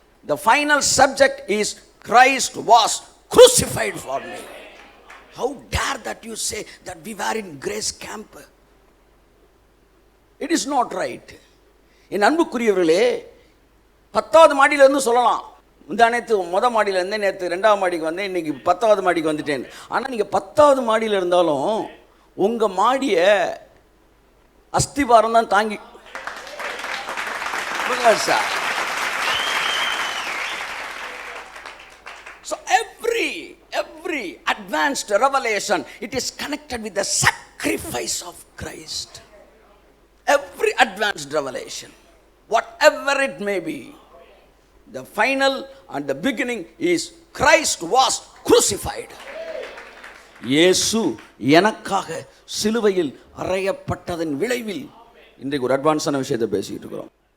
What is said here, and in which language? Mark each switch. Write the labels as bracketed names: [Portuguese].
[English] The final subject is Christ was crucified for me. How dare that you say that we were in grace camp? It is not right. [Tamil] என் அன்புக்குரியவர்களே, 10வது மாடியிலிருந்து சொல்லலாம், முந்தானேத்து முதல் மாடியில் இருந்தேன், நேற்று 2வது மாடிக்கு வந்தேன், இன்னைக்கு 10வது மாடிக்கு வந்துட்டேன். ஆனால் நீங்கள் 10வது மாடியில் இருந்தாலும் உங்கள் மாடியை அஸ்திபாரம் தான் தாங்கி sir. [English] So every advanced revelation, it is connected with the sacrifice of Christ. Every advanced revelation, whatever it may be, the final and the beginning is Christ was crucified. [Tamil] இயேசு எனக்காக சிலுவையில் அறையப்பட்டதன் விளைவில் இன்றைக்கு ஒரு அட்வான்ஸான விஷயத்தை பேசிக்கிட்டு இருக்கிறோம்.